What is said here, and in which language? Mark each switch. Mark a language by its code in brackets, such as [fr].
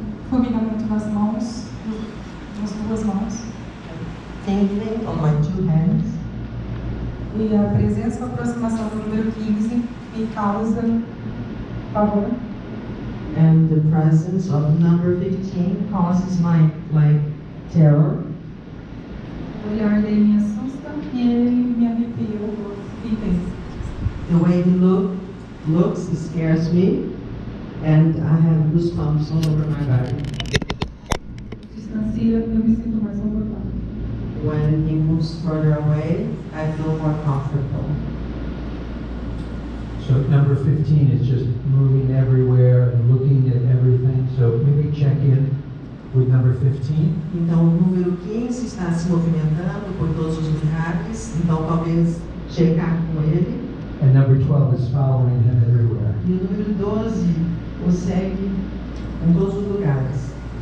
[pt] Formigamento nas mãos, nas duas mãos. [en] Tingling on my two hands. [pt] E a presença ou aproximação do número 15 me causa pavor. [en] And the presence of number 15 causes my terror. [pt] O olhar dele me assusta e ele me arrepia os itens. [en] The way he looks scares me, and I have goosebumps all over my body. [pt] Distancia, eu me sinto mais confortável. [en] When he moves further away, I feel more comfortable. So number 15 is just moving everywhere and looking at everything. So maybe check in with number 15. [pt] Então, o número 15 está se movimentando por todos os lugares, então talvez checar com ele. [en] And number 12 is following him everywhere. [pt] E o número 12 o segue em todos os lugares.